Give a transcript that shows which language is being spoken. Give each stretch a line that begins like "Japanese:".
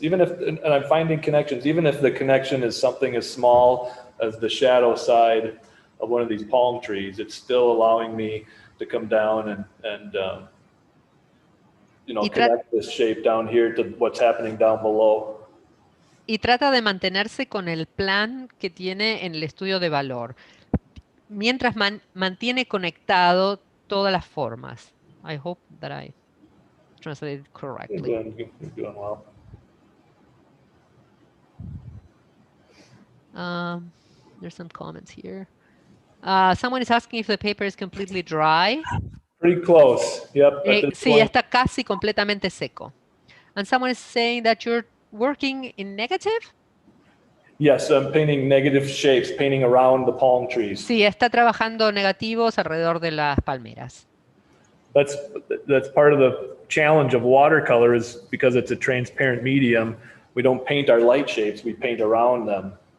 English: Even if, and I'm finding connections, even if the connection is something as small as the shadow side of one of these palm trees, it's still allowing me to come down and connect this shape down here to what's happening down below.
Spanish: Y trata de mantenerse con el plan que tiene en el estudio de valor, mientras mantiene conectado todas las formas.
English: I hope that I translated correctly. You're doing well. There's some comments here. Someone is asking if the paper is completely dry. Pretty close. Yep.
Spanish: Sí, está casi completamente seco.
English: And someone is saying that you're working in negative? Yes, I'm painting negative shapes, painting around the palm trees.
Spanish: Sí, está trabajando negativos alrededor de las palmeras.
English: That's part of the challenge of watercolor, is because it's a transparent medium, we don't paint our light shapes, we paint around them.